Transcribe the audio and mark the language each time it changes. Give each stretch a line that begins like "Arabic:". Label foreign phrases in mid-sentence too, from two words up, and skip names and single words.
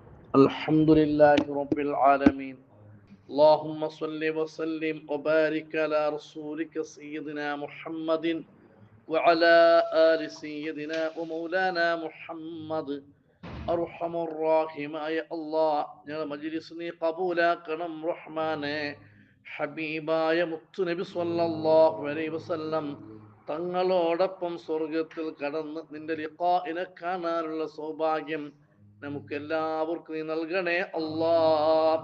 Arabic: الحمد لله رب العالمين. اللهم صل وسلم وبارك على رسولك سيدنا محمد وعلى آل سيدنا ومولانا محمد.
Malayalam: അർഹമുറാഹിമായ അല്ലാഹ്, ഞങ്ങളുടെ മജ്‌ലിസ് നീ കബൂലാക്കണം റഹ്മാനെ. ഹബീബായ മുത്തുനബി
Arabic: صلى الله عليه وسلم
Malayalam: തങ്ങളോടൊപ്പം സ്വർഗത്തിൽ കടന്ന് നിന്റെ ലിഖാഇനെ കാണാനുള്ള സൗഭാഗ്യം നമുക്ക് എല്ലാവർക്കും നീ നൽകണേ അല്ലാഹ്.